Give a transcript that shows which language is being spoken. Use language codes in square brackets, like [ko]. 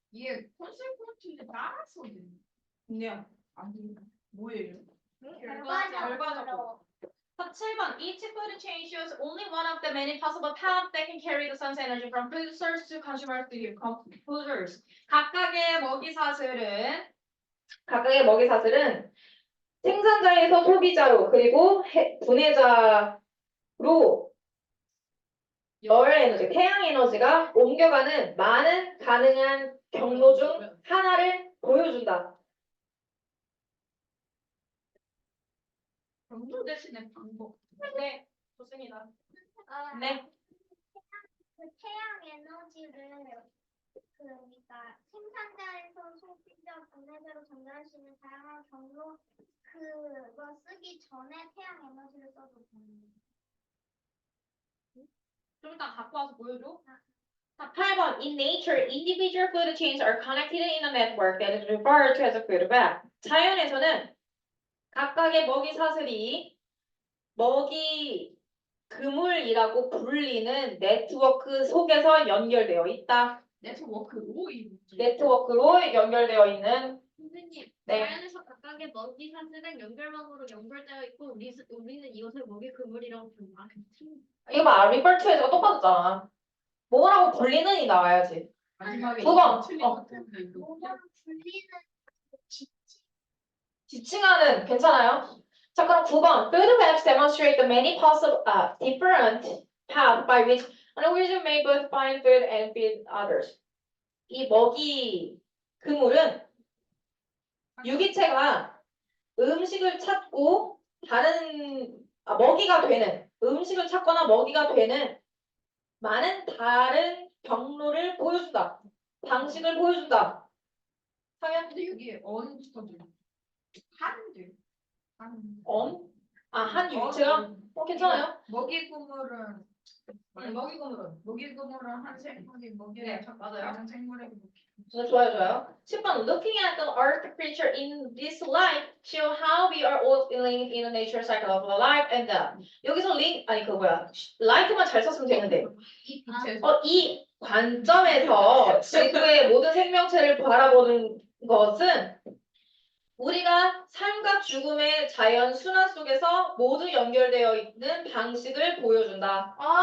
[ko] 이게 콘세프트인데 따라서 그냥 안 돼요. 뭐예요? 결과적으로. 7번. [en] Each food chain shows only one of the many possible paths that can carry the sun's energy from producers to consumers to composers. [ko] 각각의 먹이사슬은 각각의 먹이 사슬은 생산자에서 소비자로 그리고 분해자로 열 에너지, 태양 에너지가 옮겨가는 많은 가능한 경로 중 하나를 보여준다. 경로 대신에 방법. 네, 좋습니다. 아, 네. 그 태양 에너지를 그러니까 생산자에서 소비자 분해자로 전달할 수 있는 다양한 경로 그거 쓰기 전에 태양 에너지를 써도 되는 좀 이따 갖고 와서 보여줘. 8번. [en] In nature, individual food chains are connected in a network that is referred to as a food web. [ko] 자연에서는 각각의 먹이 사슬이 먹이 그물이라고 불리는 네트워크 속에서 연결되어 있다. 네트워크로 이 네트워크로 연결되어 있는 선생님, 네. 자연에서 각각의 먹이 사슬은 연결망으로 연결되어 있고 우리는 이것을 먹이 그물이라고 부른다. 이거 봐, [en] refer to [ko] 에서 똑같았잖아. 뭐라고 불리는이 나와야지. 마지막에 9번. 틀린 어. 것 때문에 이거. 뭐가 불리는 지칭하는 괜찮아요? 자, 그럼 9번. [en] Food webs demonstrate the many possible different paths by which an organism may both find food and feed others. [ko] 이 먹이 그물은 유기체가 음식을 찾고 먹이가 되는 음식을 찾거나 먹이가 되는 많은 다른 경로를 보여준다. 방식을 보여준다. 상현? 근데 여기 언 붙어줘. 한들. 한 유기체가? 괜찮아요. 먹이 그물은 먹이 그물은 한 생물이 먹이를 네, 찾고 맞아요. 다른 생물에게 먹이. 좋아요. 10번. [en] Looking at the earth creature in this light show how we are all linked in the nature cycle of life and death. [ko] 여기서 light만 잘 썼으면 되는데. 이 빛에서 이 관점에서 지구의 모든 생명체를 바라보는 것은 우리가 삶과 죽음의 자연 순환 속에서 모두 연결되어 있는 방식을 보여준다.